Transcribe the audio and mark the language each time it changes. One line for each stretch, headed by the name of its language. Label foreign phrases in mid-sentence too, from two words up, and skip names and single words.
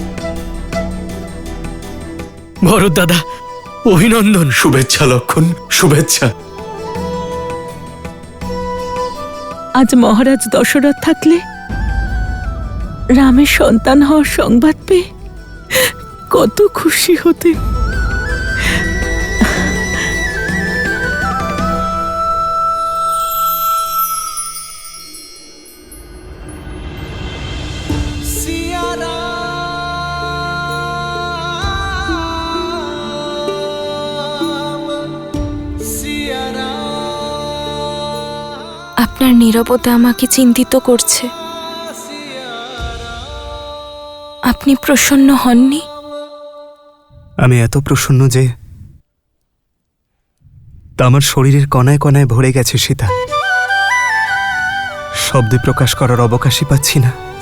Bangla: ভরত দাদা, অভিনন্দন। শুভেচ্ছা লক্ষণ, শুভেচ্ছা। আজ মহারাজ দশরথ থাকলে রামের সন্তান হওয়ার সংবাদ পেয়ে কত খুশি হতেন।
Hindi: सिया राम सिया राम।
Bangla: আপনার নীরবতা আমাকে চিন্তিত করছে। আপনি প্রসন্ন হননি? আমি এত প্রসন্ন যে তা আমার শরীরের কণায় কণায় ভরে গেছে সীতা। শব্দে প্রকাশ করার অবকাশই পাচ্ছি না।